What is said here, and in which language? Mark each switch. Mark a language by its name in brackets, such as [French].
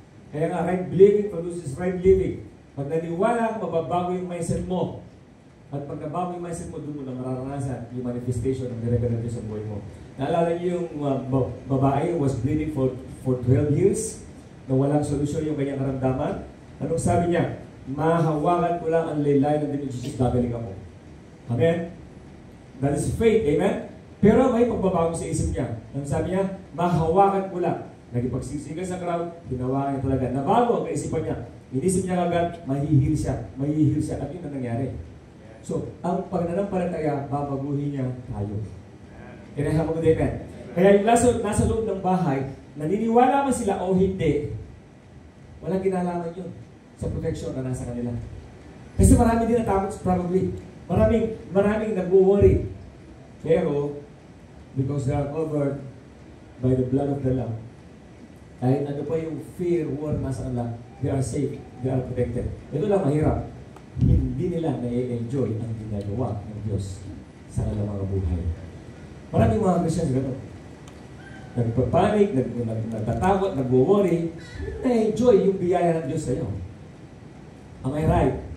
[Filipino] Kaya nga, [English] right believing produces right living. [Filipino] Pag naniwala ka, mababago yung mindset mo. At pag nabago yung mindset mo, doon mo na mararanasan yung manifestation ng dire-diretso sa buhay mo. Naalala niyo yung babae was bleeding for 12 years na walang solusyon yung kanyang karamdaman. Anong sabi niya? Mahawakan ko lang ang laylay ng Diyos, gagaling ako. Amen? [English] That is faith, [Filipino] amen? Pero may pagbabago sa isip niya. Ang sabi niya, mahawakan ko lang. Nagipagsiksikan sa crowd, hinawakan niya talaga. Nabago ang kaisipan niya. Inisip niya agad, mahihil siya. At yun ang nangyari. So, ang pagnanampalataya, babaguhin niya tayo. [English] Can I have a good amen? [Filipino] Kaya yung nasa loob ng bahay, naniniwala man sila o hindi, walang kinalaman yun sa protection na nasa kanila. Kasi marami din natakot probably. Maraming nag-worry. Pero, [English] because they are covered by the blood of the Lamb, [Filipino] kahit ano pa yung fear, war, nasa kanila, [English] they are safe, they are protected. [Filipino] Ito lang mahirap. Hindi nila na-enjoy ang ginagawa ng Diyos sa kanilang mga buhay. Maraming mga Christians gano'n. Nagpapanik, nagtatakot, nag-worry, na-enjoy yung biyaya ng Diyos sa iyo. [English] Am I right?